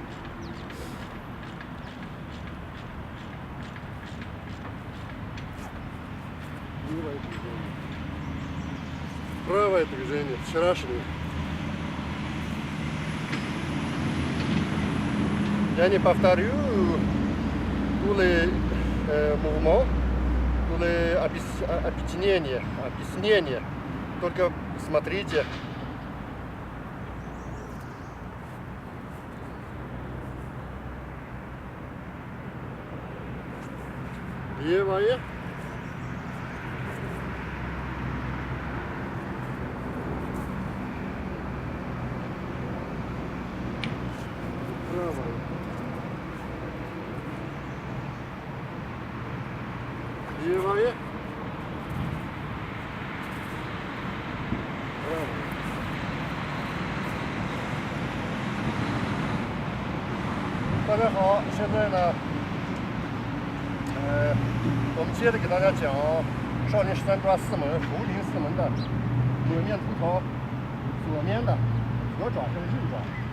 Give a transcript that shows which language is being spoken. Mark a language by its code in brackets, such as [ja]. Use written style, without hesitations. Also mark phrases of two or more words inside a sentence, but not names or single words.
[ru] Левое движение. Правое движение, вчерашнее. Я не повторю [fr] tous les mouvements, [ru] или объединение, объяснение. Только смотрите. Левая. Правая. Левая. Правая. [zh] 大家好，现在呢，我们接着给大家讲少林十三抓四门猴林四门的抹面图腾，左面的左爪跟右爪。